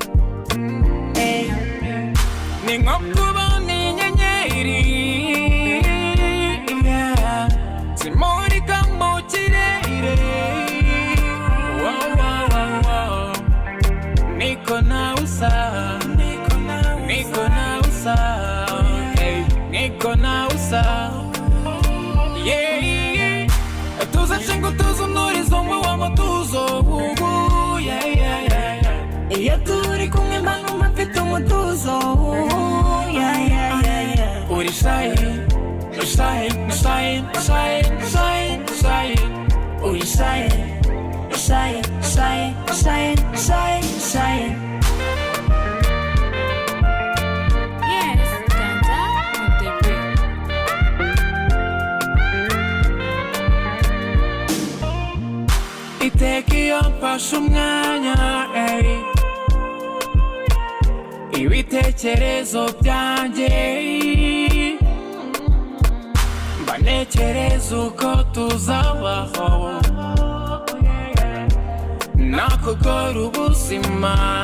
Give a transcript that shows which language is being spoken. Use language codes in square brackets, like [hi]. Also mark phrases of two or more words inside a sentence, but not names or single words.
[rw] ni nko kubona inyenyeri zimurika mu kirere niko nawe usa niko nawe usa niko nawe usa tuza nshinga utuza unuriza umwe w'amatuzo iyo turi kumwe mba numva mfite umutuzo [en] uri shine shine shine shine shine shine uri shine shine shine shine shine shine Yes, Kanta Montebre. [rw] iteka iyo mfashe umwanya ibitekerezo byanjye mba ntekereza uko tuzabaho nakugora ubuzima